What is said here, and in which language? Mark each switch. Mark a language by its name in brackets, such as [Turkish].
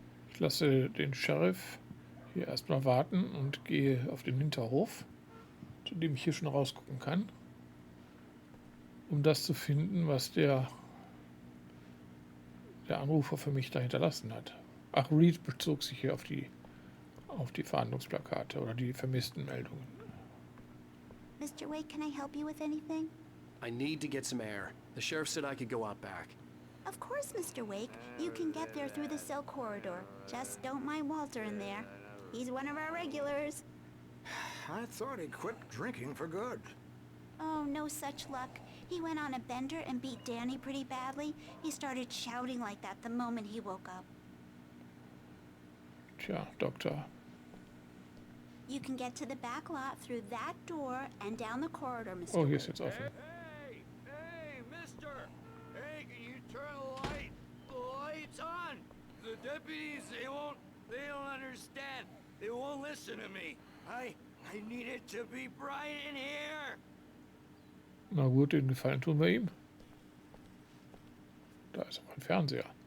[German] Ich lasse den Sheriff hier erstmal warten und gehe auf den Hinterhof, zu dem ich hier schon rausgucken kann, um das zu finden, was der Anrufer für mich da hinterlassen hat. Ach, Reed bezog sich hier auf die Verhandlungsplakate oder die vermissten Meldungen. [English] Mr. Wake, can I help you with anything? I need to get some air. The sheriff said I could go out back. Of course, Mr. Wake. You can get there through the cell corridor. Just don't mind Walter in there. He's one of our regulars. I thought he'd quit drinking for good. Oh, no such luck. He went on a bender and beat Danny pretty badly. He started shouting like that the moment he woke up. [German] Tja, Doktor. [English] You can get to the back lot through that door and down the corridor, Mr. [German] Oh, hier [English] Wake. [German] ist jetzt offen. [English] Hey, mister! Hey, can you turn the lights on? The deputies, they don't understand. They won't listen to me. I need it to be bright in here. [German] Na gut, den Gefallen tun wir ihm. Da ist auch ein Fernseher.